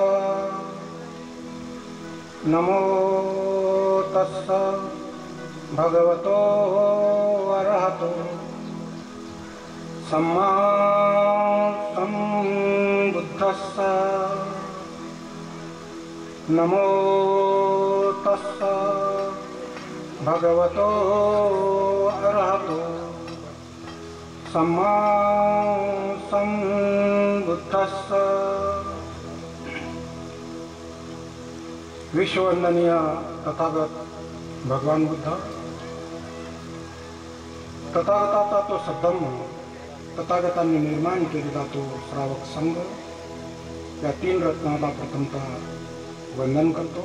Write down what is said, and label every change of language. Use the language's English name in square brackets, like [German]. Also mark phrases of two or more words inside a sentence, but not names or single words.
[Pali] नमो तस्स भगवतो अरहतो सम्मा सम्बुद्धस्स. नमो तस्स भगवतो अरहतो सम्मा सम्बुद्धस्स. [Marathi] विश्ववंदनीय तथागत भगवान बुद्ध, तथागताचा तो सद्धम्म, तथागतांनी निर्माण केलेला तो श्रावक संघ, या तीन रत्नाला प्रथमतः वंदन करतो.